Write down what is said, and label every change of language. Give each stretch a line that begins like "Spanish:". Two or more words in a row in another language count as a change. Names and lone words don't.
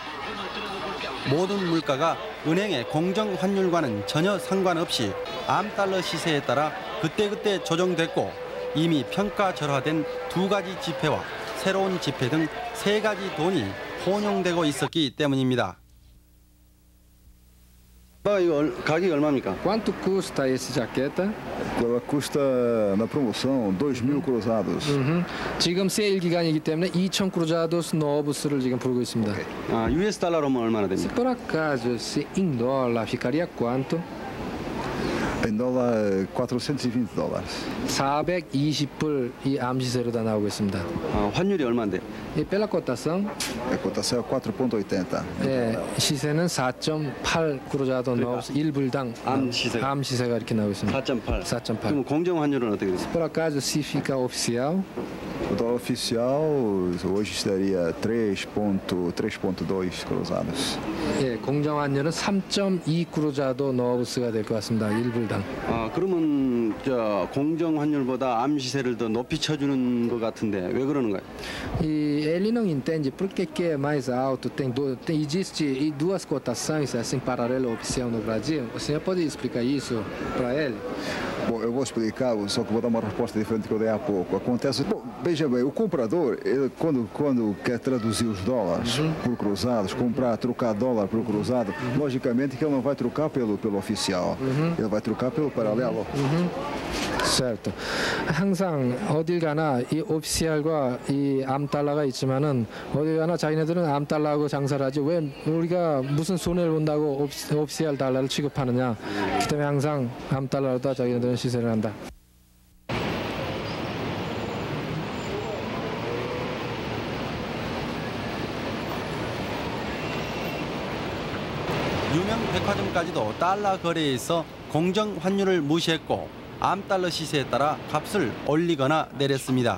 Korean: 모든 물가가 은행의 공정 환율과는 전혀 상관없이 암달러 시세에 따라 그때그때 조정됐고 이미 평가절하된 2가지 지폐와 새로운 지폐 등 3가지 돈이 혼용되고 있었기 때문입니다. 이거 가격이 얼마입니까?
Portuguese: Quanto custa esse jaqueta? Ela custa na promoção 2.000 cruzados.
Korean: 지금 세일 기간이기 때문에 2,000
Portuguese: cruzados novos
Korean: 를 지금 부르고 있습니다. 아, US 달러로면 얼마나 됩니까?
Portuguese: Se por acaso se em dólar ficaria quanto? Em dólar, 420 dólares.
Korean: 420불 이 암시세로 다 나오고 있습니다. 환율이 얼마인데?
Portuguese: E pela cotação? A cotação é 4,80.
Korean: 네, 시세는 4.8
Portuguese: cruzado novos
Korean: 1불당 암시세가 이렇게 나오고 있습니다. 4.8. 4.8. 그럼 공정 환율은 어떻게 됐습니까?
Portuguese: Por acaso se fica oficial? O dólar oficial hoje estaria 3,2 cruzados.
Korean: 예, 공정 환율은 3.2
Portuguese: cruzado novos
Korean: 가 될 것 같습니다. 1불당. 아, 그러면 저 공정 환율보다 암 시세를 더 높이 쳐주는 것 같은데 왜 그러는가요?
Portuguese: E ele não entende por que é mais alto. Existe duas cotações assim paralelo oficial no Brasil. O senhor pode explicar isso para ele? Bom, eu vou explicar, só que vou dar uma resposta diferente do que eu dei há pouco. Acontece, bom, veja bem, o comprador, ele, quando quer traduzir os dólares por cruzados, trocar dólar por cruzado, logicamente que ele não vai trocar pelo oficial, ele vai trocar pelo paralelo. Certo.
Korean: 항상 어딜 가나 이 오피셜과 이 암달러가 있지만은 어딜 가나 자기네들은 암달러하고 장사를 하지 왜 우리가 무슨 손해를 본다고 오피셜 달러를 취급하느냐. 그 때문에 항상 암달러로다 자기네들은 시세를 한다. 유명 백화점까지도 달러 거래에서 공정 환율을 무시했고 암달러 시세에 따라 값을 올리거나 내렸습니다.